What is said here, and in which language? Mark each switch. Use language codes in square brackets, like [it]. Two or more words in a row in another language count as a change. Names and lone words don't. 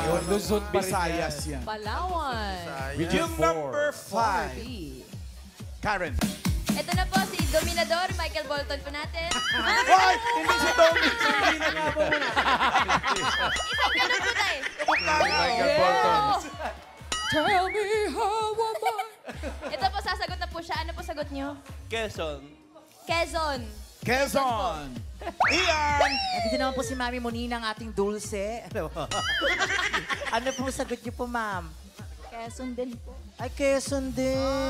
[tl] Yung Luzon pa rin Visayas yan. yan. Palawan. Yung number 5. Karen. Ito na po si Dominador, Michael Bolton po natin. Hoy! Hindi si Tommy. Hindi na nga po muna. Isang ganun po tayo. Michael Bolton. [en] Tell me how am I? [tl] Ito po, sasagot na po siya. Ano po sagot niyo? Quezon. Quezon. Quezon. Ian. Nandito naman po si Mami Monina, ang ating dulce. Ano po sagot niyo po, ma'am? Quezon din po. Ay, Quezon din.